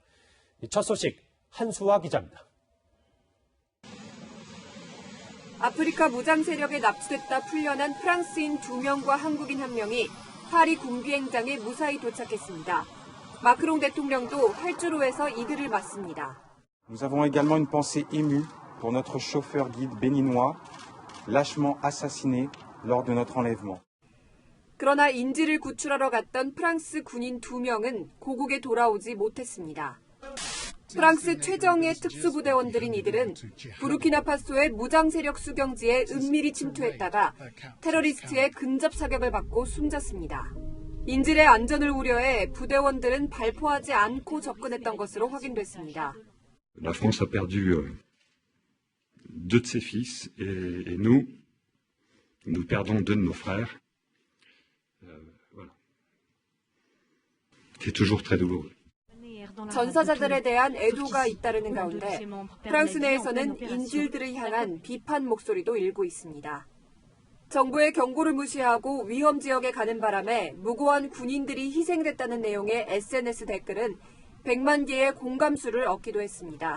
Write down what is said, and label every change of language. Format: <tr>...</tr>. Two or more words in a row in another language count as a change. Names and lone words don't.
<ko>첫 소식 한수아 기자입니다. 아프리카 무장 세력에 납치됐다 풀려난 프랑스인 2명과 한국인 1명이 파리 군비행장에 무사히 도착했습니다. 마크롱 대통령도 활주로에서 이들을 맞습니다.</ko> <fr>Nous avons également une pensée émue pour notre chauffeur guide béninois, lâchement assassiné lors de notre enlèvement.</fr> <ko>그러나 인질을 구출하러 갔던 프랑스 군인 2명은 고국에 돌아오지 못했습니다. 프랑스 최정예 특수부대원들인 이들은 부르키나파소의 무장 세력 수경지에 은밀히 침투했다가 테러리스트의 근접 사격을 받고 숨졌습니다. 인질의 안전을 우려해 부대원들은 발포하지 않고 접근했던 것으로 확인됐습니다.</ko> <fr>La France a perdu deux de ses fils et nous perdons deux de nos frères. Voilà. C'est toujours très douloureux.</fr> <ko>전사자들에 대한 애도가 잇따르는 가운데 프랑스 내에서는 인질들을 향한 비판 목소리도 일고 있습니다. 정부의 경고를 무시하고 위험 지역에 가는 바람에 무고한 군인들이 희생됐다는 내용의 SNS 댓글은 100만 개의 공감수를 얻기도 했습니다.</ko>